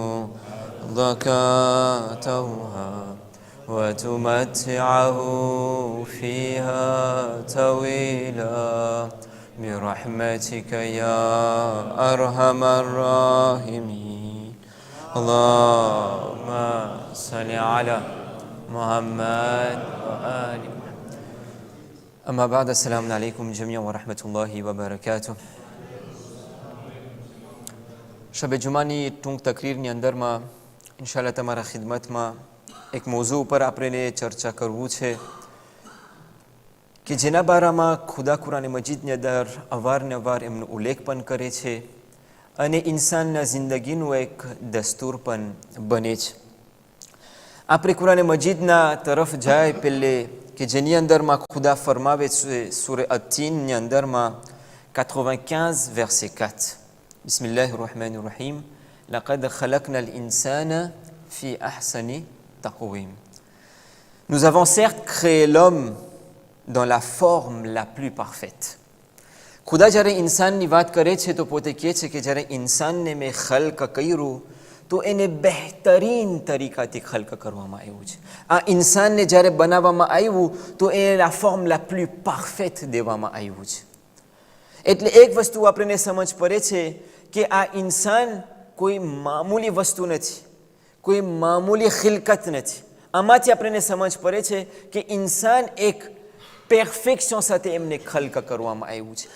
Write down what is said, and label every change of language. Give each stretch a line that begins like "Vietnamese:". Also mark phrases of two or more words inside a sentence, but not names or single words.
Arabic: ضكاتها وتمتعه فيها طويلا برحمتك يا أرحم الراحمين. اللهم صل على محمد وآل محمد. أما بعد. السلام عليكم جميعا ورحمة الله وبركاته.
Gujarati: શબ જુમાની ટૂંક તકરીરની અંદરમાં ઇન્શાઅલ્લાહ તમારા ખિદમતમાં એક મોઝુ ઉપર આપણે ચર્ચા કરવું છે કે જેના બારામાં ખુદા કુરાન મજીદની અંદર અવારનવાર એમનો ઉલ્લેખ પણ કરે છે અને ઇન્સાનના જિંદગીનું એક દસ્તુર પણ બને છે. આપણે કુરાન મજીદના તરફ જાય પહેલે કે જેની અંદરમાં ખુદા ફરમાવે છે સૂરે અત-તીનની અંદરમાં 95 verset 4.
Arabic: بسم الله الرحمن الرحيم. لقد خلقنا الإنسان في أحسن تقويم.
French: Nous avons certes créé l'homme dans la forme la plus parfaite.
Gujarati: ખુદા જ્યારે ઇન્સાનની વાત કરે છે તો પોતે કહે છે કે જ્યારે ઇન્સાનને મેં ખલ્ક કર્યું તો એને બહેતરીન તરીકાથી ખલ્ક કરવામાં આવ્યું છે. આ ઇન્સાનને જ્યારે બનાવવામાં આવ્યું તો એને
French: la forme la plus parfaite
Gujarati: દેવામાં આવ્યું છે. એટલે એક વસ્તુ આપણને સમજ પડે છે કે આ ઇન્સાન કોઈ મામૂલી વસ્તુ નથી, કોઈ મામૂલી ખિલકત નથી. આમાંથી આપણને સમજ પડે છે કે ઇન્સાન એક પેર્ફેક્શન સાથે એમને ખલ્ક કરવામાં આવ્યું છે.